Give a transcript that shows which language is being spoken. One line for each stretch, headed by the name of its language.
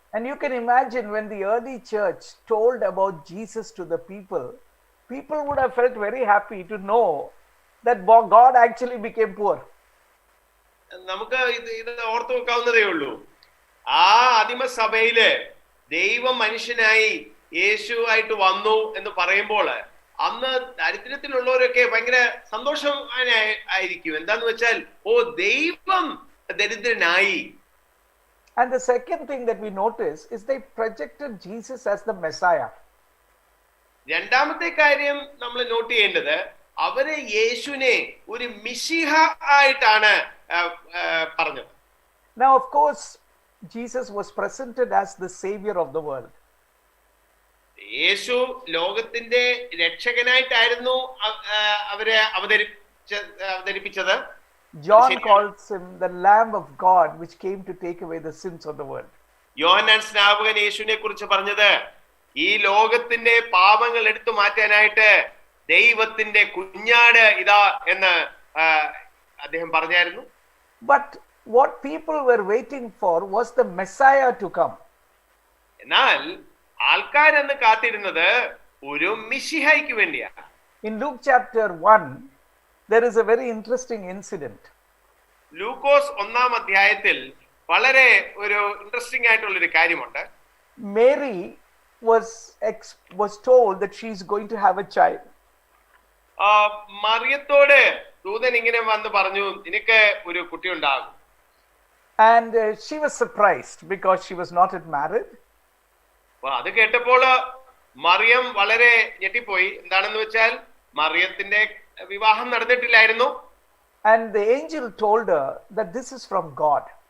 English: And you can imagine when the early church told about Jesus to the people, people would have felt very happy to know that God actually became poor.
Malayalam: നമുക്ക് ഇത് ഓർത്തു വെക്കാവുന്നതേ ഉള്ളൂ. ആ ആദിമസഭയില് ദൈവം മനുഷ്യനായി യേശു ആയിട്ട് വന്നു എന്ന് പറയുമ്പോൾ അന്ന് ദരിദ്രത്തിലുള്ളവരൊക്കെ ഭയങ്കര സന്തോഷം ആയിരിക്കും. എന്താന്ന് വെച്ചാൽ, ഓ ദൈവം ദരിദ്രനായി.
English: And the second thing that we notice is they projected Jesus as the Messiah.
Malayalam: രണ്ടാമത്തെ കാര്യം നമ്മൾ നോട്ട് ചെയ്യേണ്ടത്, അവര് യേശുവിനെ ഒരു മിശിഹ ആയിട്ടാണ് പറഞ്ഞത്.
English: Now of course Jesus was presented as the savior of the world.
Malayalam: യേശു ലോകത്തിന്റെ രക്ഷകനായിട്ടായിരുന്നു അവരെ അവതരിപ്പിച്ചത്.
English: John calls him the Lamb of God which came to take away the sins of the world.
Malayalam: യോഹന്നാൻ സ്നാപകൻ യേശുവിനെ കുറിച്ച് പറഞ്ഞത് ഈ ലോകത്തിന്റെ പാപങ്ങൾ എടുത്തു മാറ്റാനായിട്ട് ദൈവത്തിന്റെ കുഞ്ഞാട് ഇതാ എന്ന് അദ്ദേഹം പറഞ്ഞായിരുന്നു.
English: But what people were waiting for was the Messiah to come.
Malayalam: എന്നാൽ ആൾക്കാരെന്ന് കാത്തിരുന്നത് ഒരു മിശിഹായ്ക്ക് വേണ്ടിയാണ്.
English: In Luke chapter 1, there is a very interesting incident.
Malayalam: ലൂക്കോസ് 1-ാം അധ്യായത്തിൽ വളരെ ഒരു ഇൻട്രസ്റ്റിംഗ് ആയിട്ടുള്ള ഒരു കാര്യമുണ്ട്.
English: Mary was told that she is going to have a child.
Malayalam: മറിയത്തോട് ദൂതൻ ഇങ്ങനെ വന്ന് പറഞ്ഞു, നിനക്ക് ഒരു കുട്ടി ഉണ്ടാകും.
English: And she was surprised because she was not yet married.
Malayalam: അത് കേട്ടപ്പോൾ മറിയം വളരെ ഞെട്ടിപ്പോയി. എന്താണെന്ന് വെച്ചാൽ മറിയത്തിന്റെ വിവാഹം നടന്നിട്ടില്ലായിരുന്നു.
English: And the angel told her that this is from God.